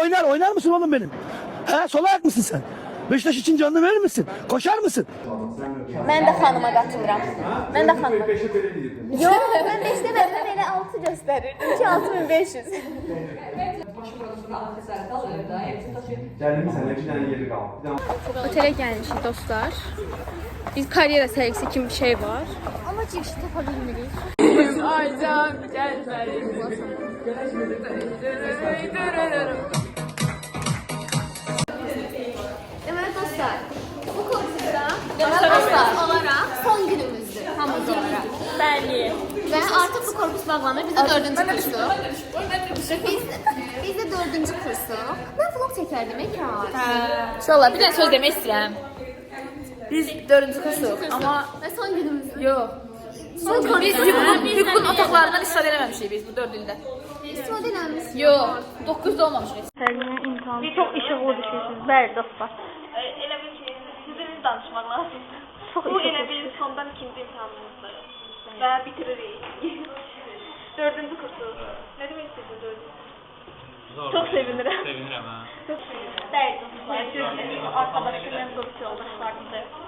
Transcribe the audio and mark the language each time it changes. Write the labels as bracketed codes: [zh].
[tr] Oynar mısın oğlum benim? He, sol ayak mısın sen? Beşiktaş için canını verir misin? Koşar mısın? [az] Mən də xanıma qatılıram. Mən də xanıma. Yox, mən 5 demədim, mən elə 6 göstərirdim ki, 6500. Otelə gəlmişik dostlar. Biz karyera sergisi kimi bir şey var. Ama girişi tapa bilmirik. Aycan gəlməli. Deməli dostlar, bu kursda asas olaraq son günümüzdür hamımız olaraq. Bəli. Və artıq bu korpus bağlanır. Biz də 4-cü kursuq. Biz də 4-cü kursuq. Mən vlog çəkərdim ekran. Valla bir dənə söz demək istəyirəm. Biz 4-cü kursuq, amma Və son günümüz. yox. Biz Hüququn otaqlarından istifadə eləməmişik biz bu 4 ildə. İstifadə eləmiş. Yox, 9-da olmamışıq. Bir çox işıqlı düşürsünüz. Bəli dostlar. Elə bil ki, sizin danışmaq lazım. Bu elə bir sondan ikinci imtahanımızdır. Və bitiririk. 4-cü kursu. Nə demək istəyirsiniz 4-cü? Çox sevinirəm. Sevinirəm ha. Bəli dostlar, siz arkadaşlarım, qrup yoldaşlarımdır.